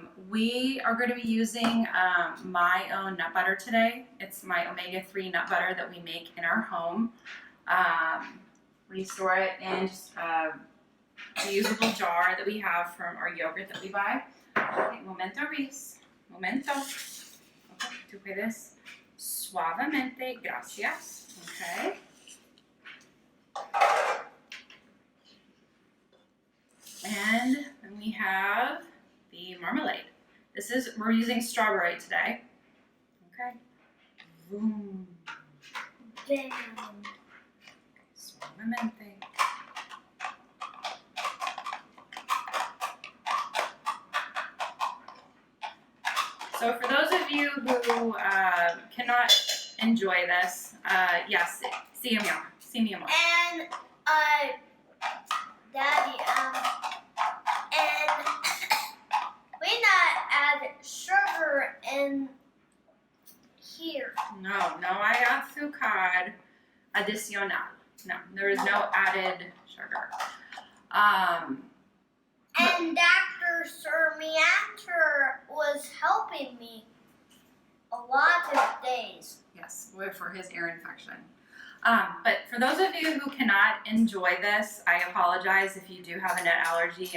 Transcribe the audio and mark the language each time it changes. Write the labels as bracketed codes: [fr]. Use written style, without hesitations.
[en] We are going to be using my own nut butter today. It's my omega-3 nut butter that we make in our home. We store it in just a reusable jar that we have from our yogurt that we buy. [es] Okay, momento, Reese. Momento. Okay, tú puedes suavemente. Gracias. Okay. [en] And then we have the marmalade. We're using strawberry today. Okay. Boom. Damn. [es] Suavemente. [en] So for those of you who cannot enjoy this, yes, [es] sí, mi amor. Sí, mi amor. [en] And Daddy, and we not add sugar in here. [es] No hay azúcar adicional. [en] No, there is no added sugar. And Dr. Surmiater was helping me a lot of days. Yes, for his ear infection. But for those of you who cannot enjoy this, I apologize if you do have a nut allergy.